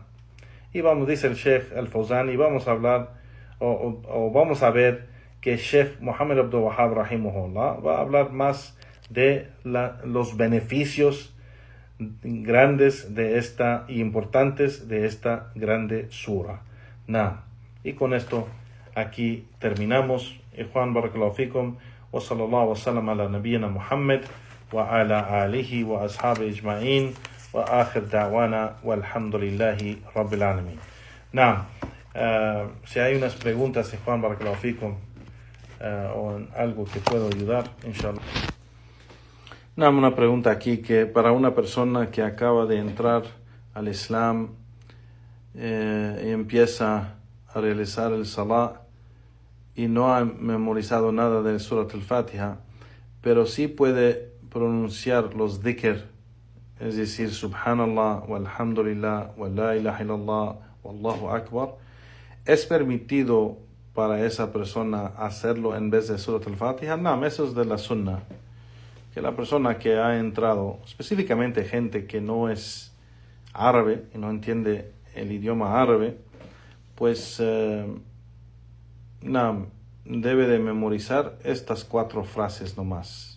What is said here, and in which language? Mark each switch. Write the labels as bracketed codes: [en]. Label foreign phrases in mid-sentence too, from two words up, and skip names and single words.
[es] Y dice el Sheikh Al-Fawzan, y vamos a hablar, o vamos a ver que Sheikh Muhammad Abdul Wahhab rahimahullah va a hablar más de los beneficios grandes de esta y importantes de esta grande sura. Y con esto aquí terminamos. [ar] إخوان، بارك الله فيكم، وصلى الله وسلم على نبينا محمد وعلى آله وأصحابه أجمعين وآخر دعوانا والحمد لله رب العالمين. [es] Si hay unas preguntas, [ar] إخوان، بارك الله فيكم, [es] o algo que puedo ayudar, inshallah. Una pregunta aquí, que para una persona que acaba de entrar al Islam y empieza a realizar el Salah y no ha memorizado nada de Surat al-Fatiha, pero sí puede pronunciar los dhikr, es decir, [ar] سبحان الله، والحمد لله، ولا إله إلا الله، والله أكبر, [es] ¿es permitido para esa persona hacerlo en vez de Surat al-Fatiha? Eso es de la Sunnah. Que la persona que ha entrado, específicamente gente que no es árabe y no entiende el idioma árabe, pues debe de memorizar estas 4 frases nomás.